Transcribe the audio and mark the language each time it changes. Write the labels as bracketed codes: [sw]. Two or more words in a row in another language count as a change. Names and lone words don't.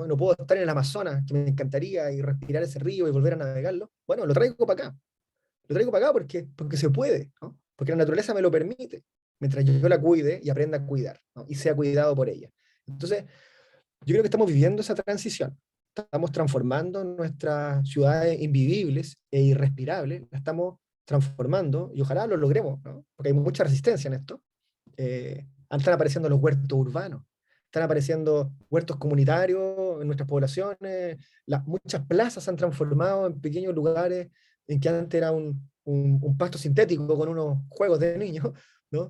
[es] No puedo estar en el Amazonas, que me encantaría, y respirar ese río y volver a navegarlo, bueno, lo traigo para acá. Lo traigo para acá porque se puede, ¿no? Porque la naturaleza me lo permite, mientras yo la cuide y aprenda a cuidar, ¿no? Y sea cuidado por ella. Entonces, yo creo que estamos viviendo esa transición. Estamos transformando nuestras ciudades invivibles e irrespirables, las estamos transformando y ojalá lo logremos, ¿no? Porque hay mucha resistencia en esto. Están apareciendo los huertos urbanos, están apareciendo huertos comunitarios en nuestras poblaciones, muchas plazas se han transformado en pequeños lugares en que antes era un pasto sintético con unos juegos de niños, ¿no?